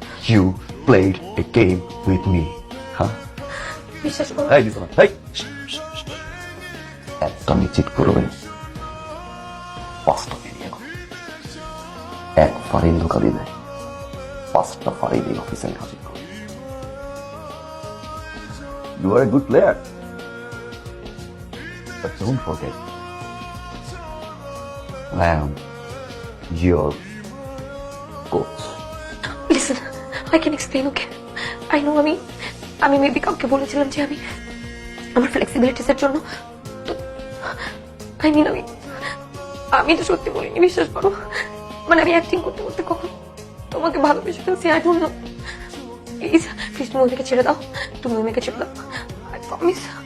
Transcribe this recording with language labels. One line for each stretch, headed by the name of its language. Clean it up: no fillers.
English: You played a game with me. হ্যাঁ,
Bangla: বিশ্বাস করো। এই দিছো না, এই একটা নিশ্চিত করবে, পাঁচটা নিয়ে এক ফাড়ি ধোকা দিলে 5টা ফাড়ি দিয়ে অফিসে হাজির করবে।
English: You are a good player, but don't forget, I am your coach. Listen, I can explain, okay? I know
Bangla: আমি মেবি কাউকে বলেছিলাম যে আমি আমার ফ্লেক্সিবিলিটিস এর জন্য, আই মিন আমি তো সত্যি বলিনি, বিশ্বাস করো। মানে আমি অ্যাক্টিং করতে করতে কখন তোমাকে ভালোবেসে ফেলছি,
English: I don't know.
Bangla: Please please তুমি ওদেরকে ছেড়ে দাও, তুমি ওই মেয়েকে ছেড়ে দাও,
English: I promise.